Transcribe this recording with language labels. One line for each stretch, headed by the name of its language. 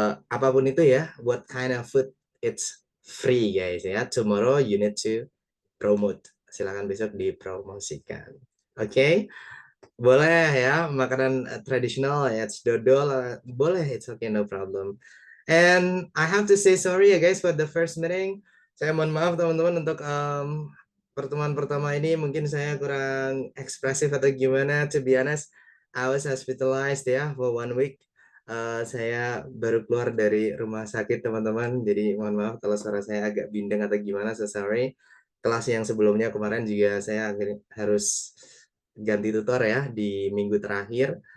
Indonesian: Apapun itu ya,
English: what kind of food, it's free guys ya. Tomorrow you need to promote.
Indonesian: Silakan besok dipromosikan.
English: Oke.
Indonesian: Boleh ya, makanan tradisional ya,
English: it's dodol,
Indonesian: boleh,
English: it's okay, no problem. And I have to say sorry ya guys for the first meeting.
Indonesian: Saya mohon maaf teman-teman untuk pertemuan pertama ini mungkin saya kurang ekspresif atau gimana.
English: To be honest, I was hospitalized for 1 week.
Indonesian: Saya baru keluar dari rumah sakit teman-teman. Jadi mohon maaf kalau suara saya agak bindeng atau gimana.
English: So sorry.
Indonesian: Kelas yang sebelumnya kemarin juga saya harus ganti tutor ya di minggu terakhir.